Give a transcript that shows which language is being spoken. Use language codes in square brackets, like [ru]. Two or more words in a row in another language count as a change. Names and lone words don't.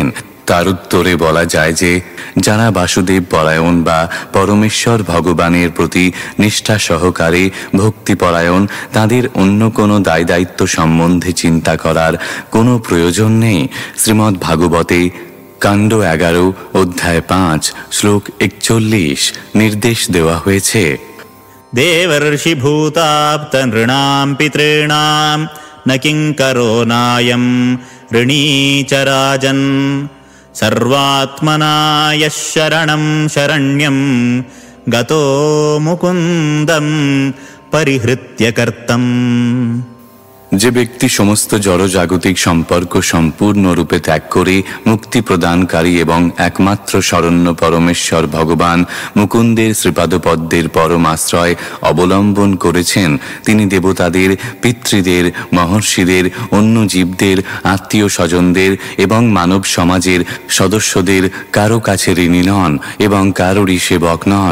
[bn] তার উত্তরে বলা যায় যে, যারা বাসুদেব পরায়ণ বা পরমেশ্বর ভগবানের প্রতি নিষ্ঠা সহকারে ভক্তিপরায়ণ, তাদের অন্য কোনো দায় দায়িত্ব সম্বন্ধে চিন্তা করার কোনো প্রয়োজন নেই। শ্রীমদ্ ভাগবতে কাণ্ড 11 অধ্যায় 5 শ্লোক 41 নির্দেশ দেওয়া হয়েছে, [sa] देवर्षि भूताप्त नृणां पितॄणां न किङ्करो नायं ऋणी च राजन् सर्वात्मना यः शरणं शरण्यं गतो मुकुन्दं परिहृत्य कर्तम्। [bn] যে ব্যক্তি সমস্ত জড়জাগতিক সম্পর্ক সম্পূর্ণরূপে ত্যাগ করে মুক্তি প্রদানকারী এবং একমাত্র শরণ্য পরমেশ্বর ভগবান মুকুন্দের শ্রীপাদপদ্মের পরমাশ্রয় অবলম্বন করেছেন, তিনি দেবতাদের, পিতৃদের, মহর্ষিদের, অন্য জীবদের, আত্মীয় স্বজনদের এবং মানব সমাজের সদস্যদের কারো কাছে ঋণী নন এবং কারোরই সেবক নন।